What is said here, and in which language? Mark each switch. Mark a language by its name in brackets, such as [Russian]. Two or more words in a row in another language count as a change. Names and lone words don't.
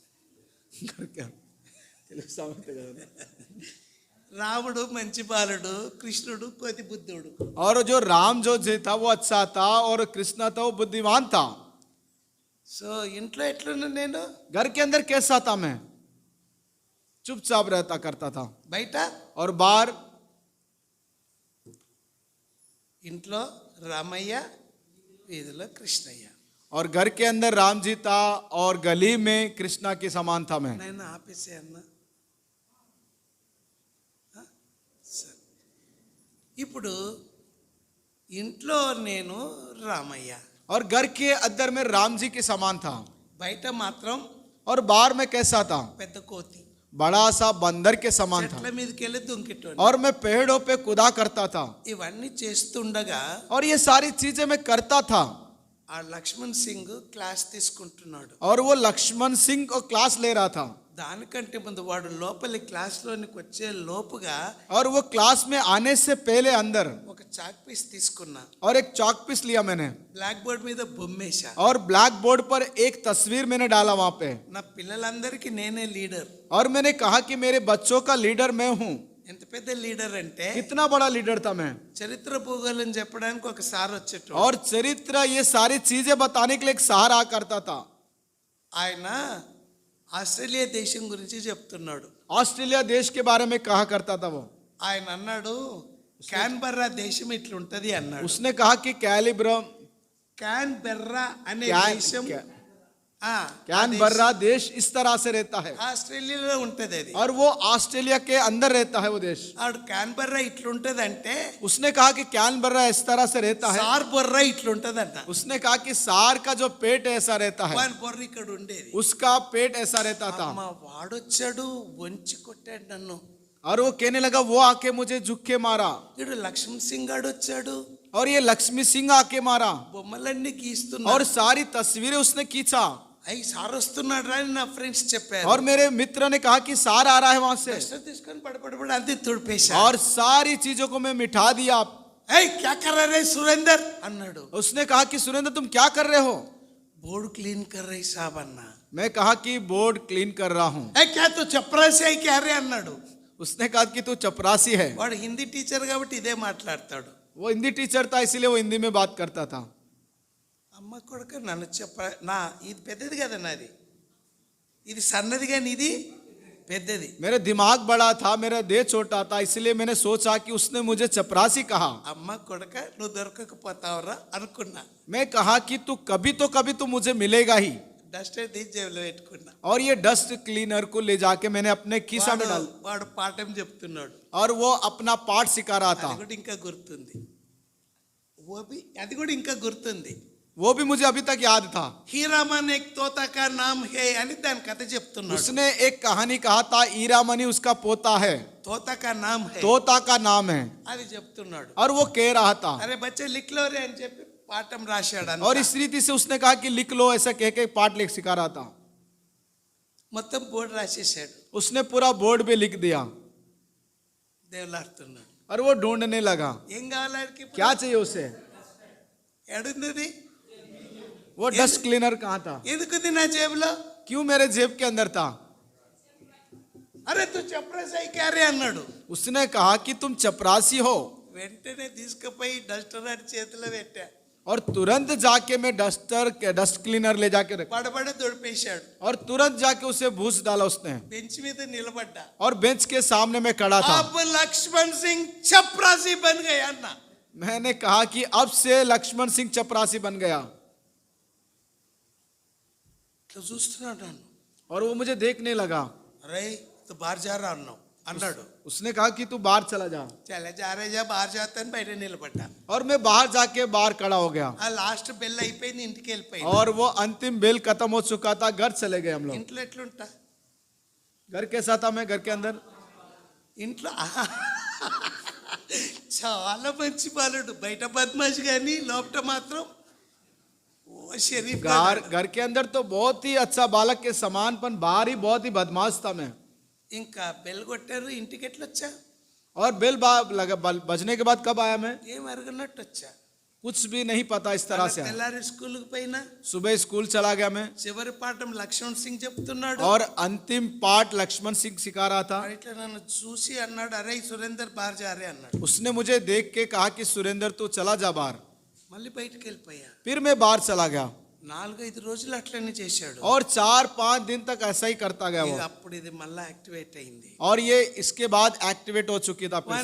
[Telugu] రాముడు మంచి బాలుడు, కృష్ణుడు కోతి బుద్ధుడు. [Hindi] और जो राम जो था वो अच्छा था, और कृष्ण था वो बुद्धिमान था। [Telugu] సో ఇంట్లో ఎట్లున్నా నేను, [Hindi] घर के अंदर कैसा था मैं, चुपचाप रहता करता था, [Telugu] బయట [Hindi] और बाहर [Telugu] ఇంట్లో రామయ్య వీధిలో కృష్ణయ్య. [Hindi] और घर के अंदर राम जी था, और गली में कृष्णा के समान था मैं। [Telugu] నేను ఆపేసే అన్న. సరే. ఇప్పుడు ఇంట్లో నేను రామయ్య, [Hindi] और घर के अंदर में राम जी के समान था, [Telugu] బయట మాత్రం [Hindi] और बाहर में कैसा था, [Telugu] పెద్ద కోతి. [Hindi] बड़ा सा बंदर के समान [Telugu] చెట్ల [Hindi] था, [Telugu] మీదకి వెళ్ళి దుంకిటోని. [Hindi] और मैं पेड़ों पे कूदा करता था। [Telugu] ఇవన్నీ చేస్తుండగా [Hindi] और ये सारी चीजें मैं करता था, [Telugu] ఆ లక్ష్మణ్ సింగ్ క్లాస్ తీసుకుంటున్నాడు. [Hindi] और वो लक्ष्मण सिंह को क्लास ले रहा था। [Telugu] దానికంటే ముందు వాడు లోపలి క్లాస్లోనికి వచ్చే లోపుగా [Hindi] और वो क्लास में आने से पहले अंदर [Telugu] ఒక [English] chalk piece [Telugu] తీసుకున్నా, [Hindi] और एक [English] chalk piece [Hindi] लिया मैंने, [English] black board [Telugu] మీద బొమ్మేశా. [Hindi] और [English] black board [Hindi] पर एक तस्वीर मैंने डाला वहां पे, [Telugu] నా పిల్లలందరికీ నేనే లీడర్. [Hindi] और मैंने कहा कि मेरे बच्चों का लीडर मैं हूँ। [Telugu] ఎంత పెద్ద లీడర్ అంటే [Hindi] कितना बड़ा लीडर था मैं। [Telugu] చరిత్ర భూగోళం చెప్పడానికి ఒక సార్ వచ్చేటోడు. [Hindi] और चरित्र ये सारी चीजें बताने के लिए एक सहारा करता था। [Telugu] ఆయన ఆస్ట్రేలియా దేశం గురించి చెప్తున్నాడు. [Hindi] ऑस्ट्रेलिया देश के बारे में कहा करता था वो। [Telugu] ఆయన అన్నాడు క్యాన్బెర్రా దేశం ఇట్లుంటది అన్నాడు. [Hindi] उसने कहा कि [Telugu] క్యాన్బెర్రా అనే దేశం [Hindi] कैनबर्रा देश इस तरह से रहता है, [Telugu] ఆస్ట్రేలియాలో ఉంటది అది. [Hindi] और वो ऑस्ट्रेलिया के अंदर रहता है वो देश। [Telugu] ఆడు క్యాన్బెర్రా ఇట్లుంటది అంటే [Hindi] उसने कहा कि कैनबर्रा इस तरह से रहता है। [Telugu] సార్ బొర్రా ఇట్లుంటదంట. [Hindi] उसने कहा कि सार का जो पेट ऐसा रहता है, [Telugu] వాని బొర్ర ఇక్కడ ఉండేది. [Hindi] उसका पेट ऐसा रहता था। [Telugu] అమ్మ వాడొచ్చాడు వంచి కొట్టాడు నన్ను. [Hindi] और वो कहने लगा वो आके मुझे झुक के मारा, [Telugu] ఇడు లక్ష్మణ్ సింగ్ గాడు వచ్చాడు, [Hindi] और ये लक्ष्मी सिंह आके मारा, [Telugu] బొమ్మలన్నీ గీస్తున్నా. [Hindi] और सारी तस्वीरें उसने खींचा। [Telugu] అయ్యి సార్ వస్తున్నాడు రా అని నా ఫ్రెండ్స్ చెప్పారు. [Hindi] और मेरे मित्र ने कहा कि सार आ रहा है वहां से, [Telugu] డస్టర్ తీసుకొని పడపడపడి అంతే తుడిపేశా. [Hindi] और सारी चीजों को मैं मिटा दिया। एय क्या कर रे सुरेंदर అన్నాడు. उसने कहा कि सुरेंद्र तुम क्या कर रहे हो। [English] board clean [Hindi] कर रे साब అన్నా. मैं कहा कि [English] board clean [Hindi] कर रहा हूँ। ए क्या तू चपरासी अयि क्या रे అన్నాడు. उसने कहा कि तू चपरासी है। [Telugu] వాడు హిందీ టీచర్ కాబట్టి ఇదే మాట్లాడతాడు. [Hindi] वो हिंदी टीचर था इसीलिए वो हिंदी में बात करता था। [Telugu] అమ్మ కొడుక నన్ను నా ఇది పెద్దది కదా నాది, ఇది సన్నది కానీ ఇది పెద్దది. [Hindi] मेरा दिमाग बड़ा था, मेरा देह छोटा था, इसलिए मैंने सोचा कि उसने मुझे चपरासी कहा। [Telugu] అమ్మ కొడుక నువ్వు దొరకకపోతావురా అనుకున్నా. [Hindi] मैं कहा कि तू कभी तो मुझे मिलेगा ही। [Telugu] డస్ట్ తీసి జేబులో పెట్టుకున్నా. [Hindi] और ये [English] dust cleaner [Hindi] को ले जाके मैंने अपने खीसा में डाल, [Telugu] వాడు పాఠం చెప్తున్నాడు. [Hindi] और वो अपना पाठ सिखा रहा था. [Telugu] అది కూడా ఇంకా గుర్తుంది. అది కూడా ఇంకా గుర్తుంది. [Hindi] वो भी मुझे अभी तक याद था. हीरामन एक तोता का नाम है [Telugu] అని దాని కథ చెప్తున్నాడు. [Hindi] उसने एक कहानी कहा था, ईरामनी उसका पोता है, तोता का नाम है, तोता का नाम है. [Telugu] అది చెప్తున్నాడు. [Hindi] और वो कह रहा था, अरे बच्चे लिख लो रे [Telugu] అని చెప్పి పాఠం రాశాడు. [Hindi] और इस रीति से उसने कहा कि लिख लो, ऐसा कह के पाठ लिख सिखा रहा था. [Telugu] మొత్తం బోర్డు రాసేసాడు. [Hindi] उसने पूरा बोर्ड पे लिख दिया [Telugu] దేవులాడుతున్నాడు. [Hindi] और वो ढूंढने लगा [Telugu] ఏం కావాలకి, [Hindi] क्या चाहिए उसे. [Telugu] ఎడుంది, [Hindi] वो [English] dust cleaner [Hindi] कहाँ था, [Telugu] ఎందుకుంది నా జేబులో. [Hindi] क्यों मेरे जेब के अंदर था. अरे तू चपरासाई क्यारे అన్నాడు. उसने कहा कि तुम चपरासी हो. [Telugu] వెంటనే తీసుకుపోయి డస్టర్ అని చేతిలో పెట్టా. [Hindi] और तुरंत जाके मैं [English] dust cleaner [Hindi] ले जाके रखा, [Telugu] పడబడ దొడిపేశాడు. [Hindi] और तुरंत जाके उसे भूस डाला उसने, [Telugu] బెంచ్ మీద నిలబడ్డా. [Hindi] और बेंच के सामने में खड़ा था. अब लक्ष्मण सिंह चपरासी बन गया ना. मैंने कहा कि अब से लक्ष्मण सिंह चपरासी बन गया. [Telugu] ఇట్లా చూస్తున్నాడు నన్ను. [Hindi] और वो मुझे देखने लगा. अरे तू बाहर जा रहा [Telugu] అన్నావు అన్నాడు. [Hindi] उसने कहा कि तू बाहर चला जा. चले जा रहे जा बाहर जाता [Telugu] అని బయట నిలబడ్డా. [Hindi] और मैं बाहर जाके बाहर खड़ा हो गया. [Telugu] ఆ లాస్ట్ బెల్ అయిపోయింది, ఇంటికి వెళ్ళిపోయింది. [Hindi] और वो अंतिम बेल खत्म हो चुका था, घर चले गए हम लोग. [Telugu] ఇంట్లో ఎట్లుంటా, [Hindi] घर कैसा था, मैं घर के अंदर [Telugu] ఇంట్లో చాలా మంచి బాలుడు. బయట బద్మాష్ కానీ లోపల మాత్రం ఓ షరీఫ్. [Hindi] घर के अंदर तो बहुत ही अच्छा बालक के समान, पर बाहर ही बहुत ही बदमाश था मैं. [Telugu] ఇంకా బెల్ కొట్టారు, ఇంటికి ఎట్లా వచ్చా, [Hindi] और बेल बजने के बाद कब आया मैं, [Telugu] ఏం అరగనట్టు వచ్చా. [Hindi] कुछ भी नहीं पता. इस तरह से [Telugu] తెల్లారి స్కూల్కి పోయినా [Hindi] सुबह स्कूल चला गया मैं, [Telugu] చివరి పాఠం లక్ష్మణ్ సింగ్ చెప్తున్నాడు. [Hindi] और अंतिम पाठ लक्ष्मण सिंह सिखा रहा था. [Telugu] ఇట్లా నన్ను చూసి అన్నాడు, [Hindi] अरे सुरेंदर बाहर जारे [Telugu] అన్నాడు. [Hindi] उसने मुझे देख के कहा कि सुरेंद्र तू चला जा बाहर. [Telugu] మళ్ళీ బయటికి వెళ్ళిపోయా. [Hindi] फिर मैं बाहर चला गया, [Telugu] 4-5 రోజులు అట్లనే చేశాడు. [Hindi] और 4-5 दिन तक ऐसा ही करता गया वो. [Telugu] అప్పుడు ఇది మళ్ళీ యాక్టివేట్ అయింది. [Hindi] और ये इसके बाद एक्टिवेट हो चुकी था फिर से.